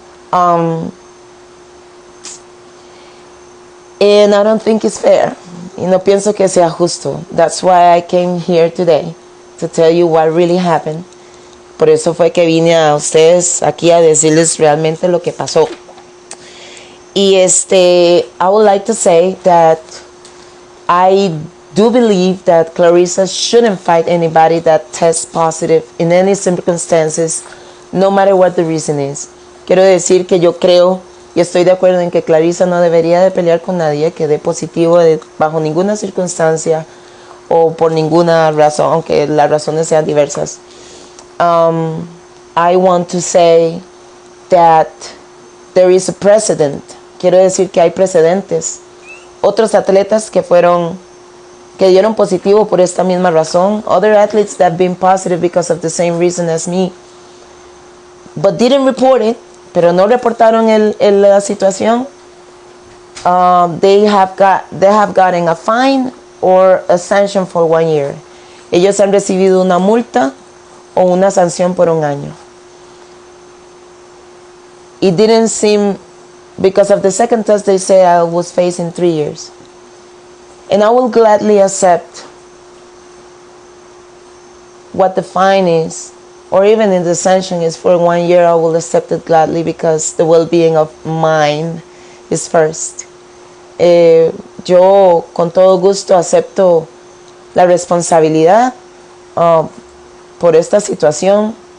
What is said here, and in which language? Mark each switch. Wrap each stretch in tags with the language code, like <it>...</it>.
<en>And I don't think it's fair.</en> <es>Y no pienso que sea justo.</es> <en>That's why I came here today, to tell you what really happened.</en> <es>Por eso fue que vine a ustedes aquí a decirles realmente lo que pasó.</es> <en>Y I would like to say that I do believe that Claressa shouldn't fight anybody that tests positive in any circumstances, no matter what the reason is.</en> <es>Quiero decir que yo creo y estoy de acuerdo en que Claressa no debería de pelear con nadie que dé positivo bajo ninguna circunstancia o por ninguna razón, aunque las razones sean diversas.</es> <en>I want to say that there is a precedent.</en> <es>Quiero decir que hay precedentes. Otros atletas que dieron positivo por esta misma razón.</es> <en>Other athletes that have been positive because of the same reason as me, but didn't report it.</en> <es>Pero no reportaron la situación.</es> <en>They have gotten a fine or a sanction for 1 year.</en> <es>Ellos han recibido una multa o una sanción por 1 año.</es> <en>It didn't seem, because of the second test they say I was facing 3 years. And I will gladly accept what the fine is, or even if the sanction is for 1 year, I will accept it gladly because the well-being of mine is first.</en> <es>Yo con todo gusto acepto la responsabilidad por esta situación.</es>